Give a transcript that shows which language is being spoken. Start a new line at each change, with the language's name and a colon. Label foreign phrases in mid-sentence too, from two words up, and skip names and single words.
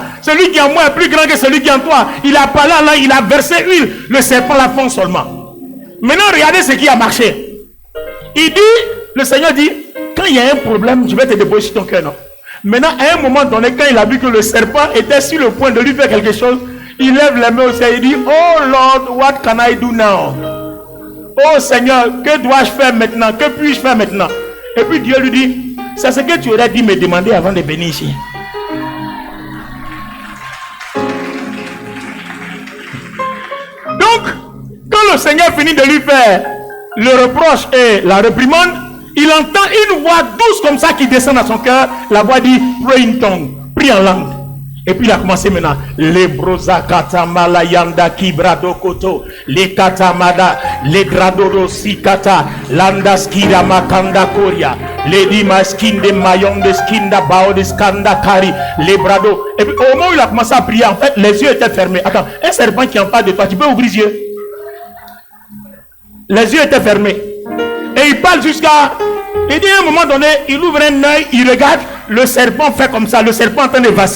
French: Celui qui est en moi est plus grand que celui qui est en toi. Il a parlé là, il a versé huile. Le serpent la fonce seulement. Maintenant, regardez ce qui a marché. Il dit, le Seigneur dit, quand il y a un problème, je vais te déposer sur ton cœur, non? Maintenant, à un moment donné, quand il a vu que le serpent était sur le point de lui faire quelque chose, il lève les mains au ciel, il dit,
English: oh Lord, what can I do now?
French: Oh Seigneur, que dois-je faire maintenant? Que puis-je faire maintenant? Et puis Dieu lui dit, c'est ce que tu aurais dû me demander avant de venir ici. Donc, quand le Seigneur finit de lui faire le reproche et la réprimande, il entend une voix douce comme ça qui descend dans son cœur. La voix dit,
English: pray in tongue,
French: prie en langue. Et puis il a commencé maintenant. Les brosa katamala yanda kibrado koto, les katamada, les dradodo sikata, landa skira makanda koria, les dimaskin de mayon de skinda bao de skanda kari, les brado. Et puis au moment où il a commencé à prier, en fait, les yeux étaient fermés. Attends, un serpent qui est en face de toi, tu peux ouvrir les yeux? Les yeux étaient fermés. Et il parle jusqu'à... Il dit à un moment donné, il ouvre un œil, il regarde, le serpent fait comme ça, le serpent est en train de vaciller.